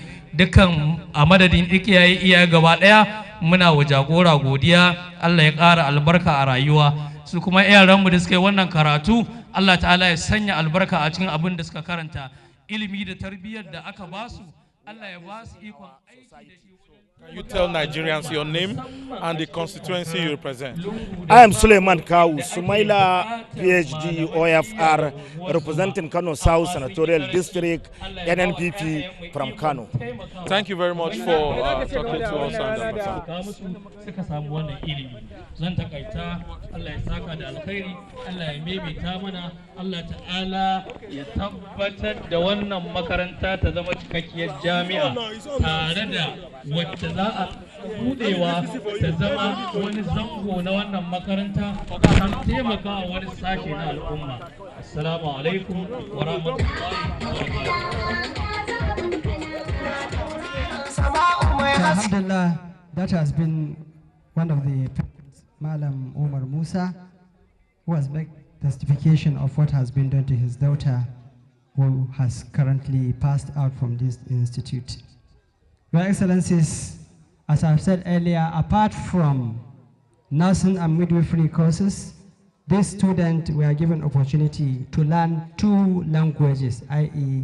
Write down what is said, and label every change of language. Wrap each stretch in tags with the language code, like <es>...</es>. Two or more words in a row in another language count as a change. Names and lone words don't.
<ha>Dukan a madadin iyaye gaba daya muna wa jagora godiya, Allah ya ƙara albarka a rayuwa. Su kuma yaranmu da suka yi wannan karatu Allah ta'ala ya sanya albarka a cikin abin da suka karanta, ilimi da tarbiyyar da aka basu Allah ya basu ikon aiki da shi.</ha> <en>Can you tell Nigerians your name and the constituency you represent? I am Suleiman Kawu, Sumaila, PhD, OFR, representing Kano South Senatorial District, NNPP from Kano. Thank you very much for talking to us and</en> <ha>zan takaita, Allah ya saka da alkhairi, Allah ya maimaita mana, Allah ta'ala ya tabbatar da wannan makaranta ta zama cikakkiyar jami'a tare da wacce za a budewa ta zama wani zango na wannan makaranta kan taimaka a wani sashe na al'umma.</ha> <ar>السلام عليكم ورحمة الله وبركاته. Alhamdulillah,</ar> <en>that has been one of the Malam Umar Musa, who has made testification of what has been done to his daughter, who has currently passed out from this institute. Your Excellencies, as I've said earlier, apart from nursing and midwifery courses, these students were given opportunity to learn 2 languages, i.e.</en>